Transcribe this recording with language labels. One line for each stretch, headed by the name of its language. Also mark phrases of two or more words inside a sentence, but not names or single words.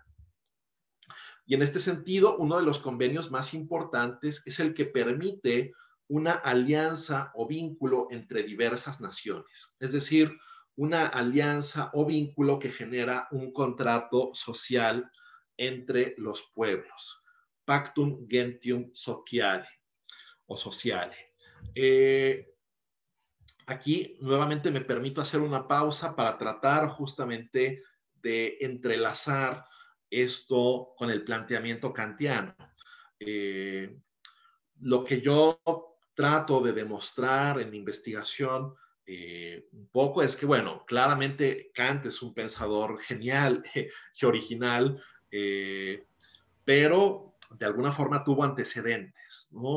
Spanish: Y en este sentido, uno de los convenios más importantes es el que permite una alianza o vínculo entre diversas naciones, es decir, una alianza o vínculo que genera un contrato social entre los pueblos.
Latin: pactum gentium sociale o sociale.
Spanish: Aquí nuevamente me permito hacer una pausa para tratar justamente de entrelazar esto con el planteamiento kantiano. Lo que yo trato de demostrar en mi investigación un poco es que, bueno, claramente Kant es un pensador genial y original, pero de alguna forma tuvo antecedentes, ¿no?